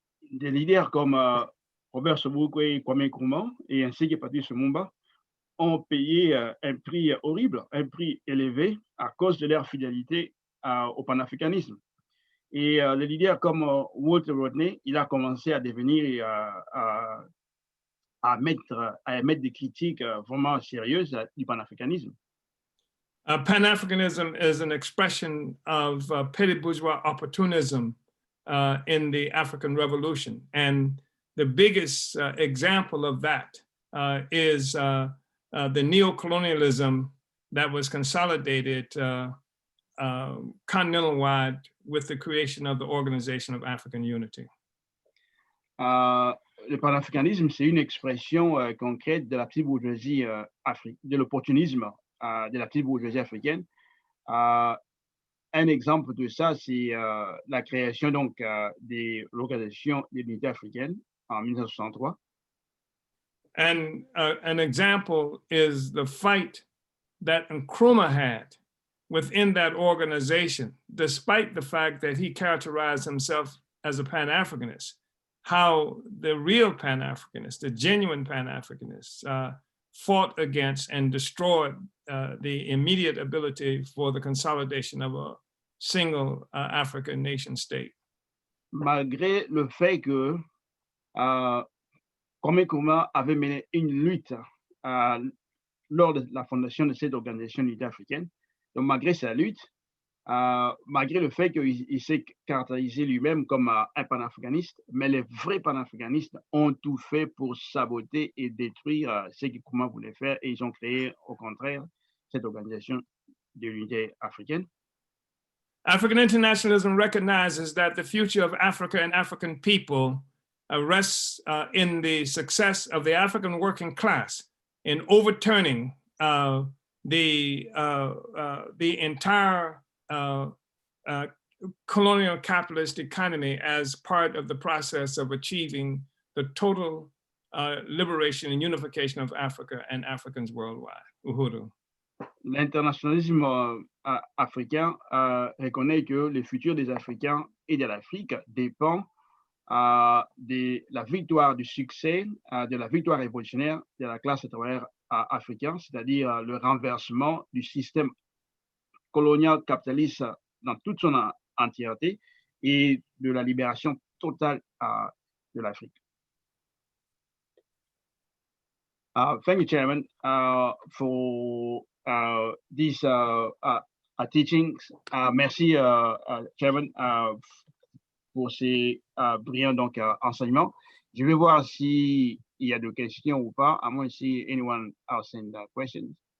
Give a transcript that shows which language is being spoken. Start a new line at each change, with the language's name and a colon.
French: Des leaders comme Robert Sobukwe, Kwame Nkrumah et ainsi que Patrice Lumumba ont payé un prix horrible, un prix élevé à cause de leur fidélité au panafricanisme. Et les leaders comme Walter Rodney, il a commencé à devenir à émettre des critiques vraiment sérieuses du panafricanisme.
English: Pan-Africanism is an expression of petty bourgeois opportunism in the African Revolution. And the biggest example of that is the neocolonialism that was consolidated continental-wide with the creation of the Organization of African Unity.
French: Le panafricanisme, c'est une expression concrète de la petite bourgeoisie de l'opportunisme de la petite bourgeoisie africaine. Un exemple de ça, c'est la création donc de l'Organisation de l'Unité africaine en 1963.
English: And an example is the fight that Nkrumah had within that organization, despite the fact that he characterized himself as a Pan-Africanist, how the real Pan-Africanists, the genuine Pan-Africanists, fought against and destroyed the immediate ability for the consolidation of a single African nation state.
French: Malgré le fait que Kwame Nkrumah avait mené une lutte lors de la fondation de cette organisation d'unité africaine, donc malgré sa lutte, malgré le fait qu'il s'est caractérisé lui-même comme un panafricaniste, mais les vrais panafricanistes ont tout fait pour saboter et détruire ce que Nkrumah voulait faire, et ils ont créé au contraire cette organisation de l'unité africaine.
English: African internationalism recognizes that the future of Africa and African people rests in the success of the African working class in overturning the entire colonial capitalist economy as part of the process of achieving the total liberation and unification of Africa and Africans worldwide.
Swahili: Uhuru.
French: L'internationalisme africain reconnaît que le futur des Africains et de l'Afrique dépend de la victoire, du succès, de la victoire révolutionnaire de la classe travaillère africaine, c'est-à-dire le renversement du système colonial capitaliste dans toute son entièreté et de la libération totale de l'Afrique.
English: Thank you, Chairman, for these teachings.
French: Merci, Chairman, pour ces brillants enseignements. Je vais voir s'il y a des questions ou pas.
English: I want to see anyone asking questions.